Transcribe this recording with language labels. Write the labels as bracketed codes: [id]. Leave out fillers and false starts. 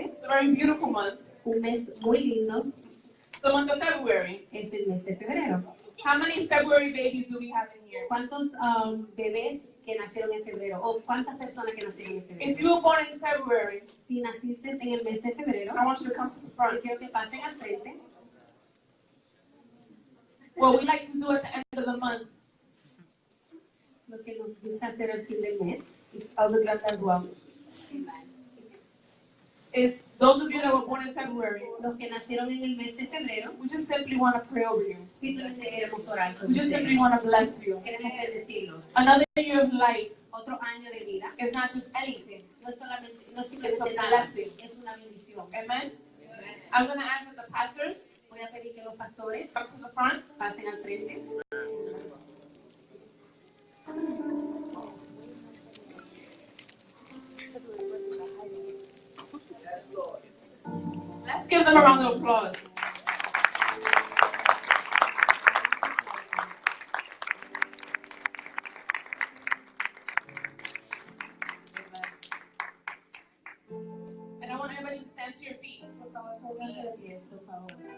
[en] It's a very beautiful month. [es] un mes muy lindo. [en] The month of February. [es] Es el mes de febrero. [en] How many February babies do we have in here? [es] ¿Cuántos bebés que nacieron en febrero? ¿O cuántas personas que nacieron en febrero? [en] If you were born in February, [es] Si naciste en el mes de febrero, [en] I want you to come to the [es] yo [en] front. [es] quiero que pasen al frente. [en] What we like to do at the end of the month, [es] Lo que nos gusta hacer al fin del mes. [en] I'll look at that as well, is those of you that were born in February, [es] Los que nacieron en el mes de febrero, [en] we just simply want to pray over you. [es] simplemente queremos orar por [en] We just [es] ustedes. [en] simply want to bless you. [es] Queremos bendecirlos. [en] Another year of life [es] Otro año de vida [en] is not just anything. [es] no es [en] It's [es] simplemente [en] a [es] nada, [en] blessing. [es] es una bendición. [en] Amen? I'm going to ask that the pastors [es] Voy a pedir que los pastores [en] come to the front. [es] pasen al frente. [en] Let's give them a round of applause. And I want everybody to stand to your feet [es] Por favor, pónganse de pie, por favor.